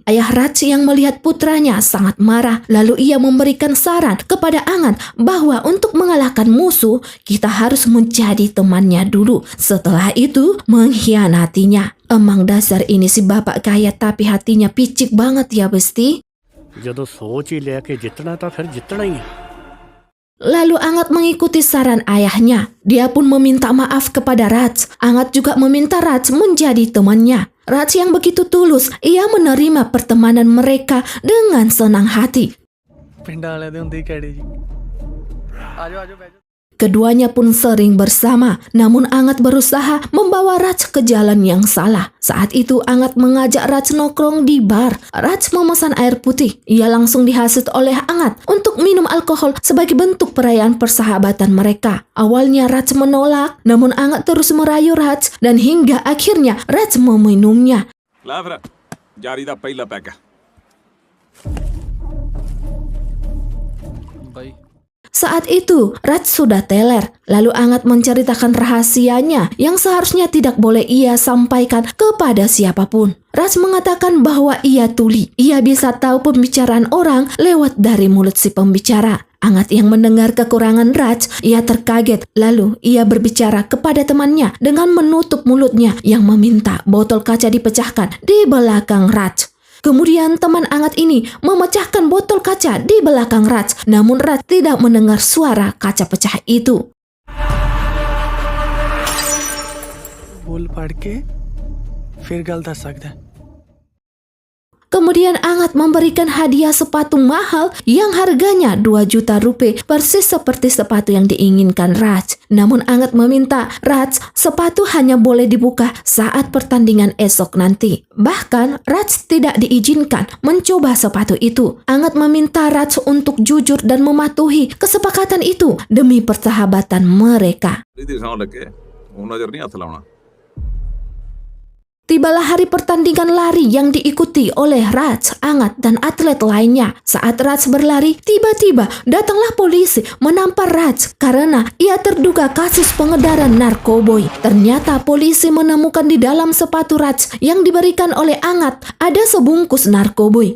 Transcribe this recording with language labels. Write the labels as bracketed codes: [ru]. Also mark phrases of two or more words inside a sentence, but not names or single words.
[id] Ayah Raj yang melihat putranya sangat marah, lalu ia memberikan saran kepada Angat bahwa untuk mengalahkan musuh, kita harus menjadi temannya dulu. Setelah itu, mengkhianatinya. Emang dasar ini si bapak kaya tapi hatinya picik banget ya besti. [pa] ਜਦੋਂ ਸੋਚ ਹੀ ਲਿਆ ਕਿ ਜਿੱਤਣਾ ਤਾਂ ਫਿਰ ਜਿੱਤਣਾ ਹੀ ਹੈ। [id] Lalu Angat mengikuti saran ayahnya. Dia pun meminta maaf kepada Raj. Angat juga meminta Raj menjadi temannya. Raj yang begitu tulus, ia menerima pertemanan mereka dengan senang hati. [pa] ਪਿੰਡਾਂ ਵਾਲਿਆਂ ਦੇ ਹੁੰਦੇ ਹੀ ਕਿਹੜੇ ਜੀ ਆਜੋ ਆਜੋ ਬੈਜੋ [id] Keduanya pun sering bersama, namun Angat berusaha membawa Raj ke jalan yang salah. Saat itu Angat mengajak Raj nongkrong di bar. Raj memesan air putih. Ia langsung dihasut oleh Angat untuk minum alkohol sebagai bentuk perayaan persahabatan mereka. Awalnya Raj menolak, namun Angat terus merayu Raj dan hingga akhirnya Raj meminumnya. [pa] ਲੈ ਫਿਰ ਜਾਰੀ ਦਾ ਪਹਿਲਾ ਪੈਕ ਬਾਈ [id] Saat itu, Raj sudah teler. Lalu Angat menceritakan rahasianya yang seharusnya tidak boleh ia sampaikan kepada siapapun. Raj mengatakan bahwa ia tuli. Ia bisa tahu pembicaraan orang lewat dari mulut si pembicara. Angat yang mendengar kekurangan Raj, ia terkaget. Lalu ia berbicara kepada temannya dengan menutup mulutnya yang meminta botol kaca dipecahkan di belakang Raj. Kemudian teman Angat ini memecahkan botol kaca di belakang Raj, namun Raj tidak mendengar suara kaca pecah itu. [pa] ਬੋਲ ਪੜ ਕੇ ਫਿਰ ਗੱਲ ਦੱਸ ਸਕਦਾ [id] Kemudian Angat memberikan hadiah sepatu mahal yang harganya 2 juta rupiah persis seperti sepatu yang diinginkan Raj. Namun Angat meminta Raj sepatu hanya boleh dibuka saat pertandingan esok nanti. Bahkan Raj tidak diizinkan mencoba sepatu itu. Angat meminta Raj untuk jujur dan mematuhi kesepakatan itu demi persahabatan mereka. [pa] ਇਹਦੀ ਸੌਂ ਲੱਗੇ ਉਹ ਨਜ਼ਰ ਨਹੀਂ ਹੱਥ ਲਾਉਣਾ [id] Tibalah hari pertandingan lari yang diikuti oleh Raj, Angat, dan atlet lainnya. Saat Raj berlari, tiba-tiba datanglah polisi menampar Raj karena ia terduga kasus pengedaran narkoboy. Ternyata polisi menemukan di dalam sepatu Raj yang diberikan oleh Angat ada sebungkus narkoboy.